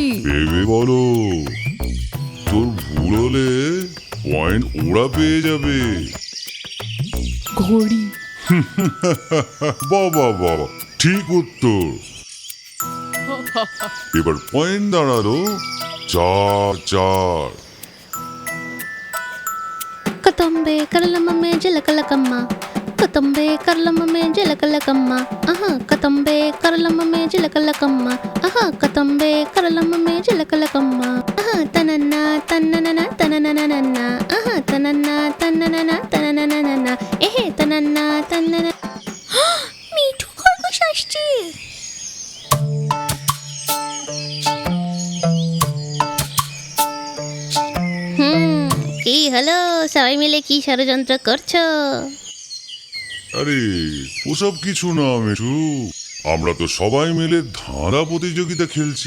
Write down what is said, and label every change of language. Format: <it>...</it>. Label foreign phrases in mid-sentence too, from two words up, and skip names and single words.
<bn>ভেবে বলো, তোর ভুল হলে পয়েন্ট ওরা পেয়ে যাবে। ঘড়ি। বাবা বাবা, ঠিক উত্তর। এবার পয়েন্ট দাঁড়ালো 4-4।</bn> <te>కొతంబే కరలమ్మే జలకలకమ్మ, కొతంబే కరలమ్మే జలకలకమ్మ, ఆహా కొతంబే కరలమ్మే జలకలకమ్మ, ఆహా కొతంబే కరలమ్మే జలకలకమ్మ, ఆహా తనన్న తన్ననన తననననన్న, ఆహా తనన్న తన్ననన తననననన్న, এহে তনন্না তন্নন।</te> <bn>মিঠু খরগোশ আসছে। কি হলো, সবাই মিলে কি ষড়যন্ত্র করছো? আরে ওসব কিছু না মিঠু, আমরা তো সবাই মিলে ধাঁধা প্রতিযোগিতা খেলছি।</bn>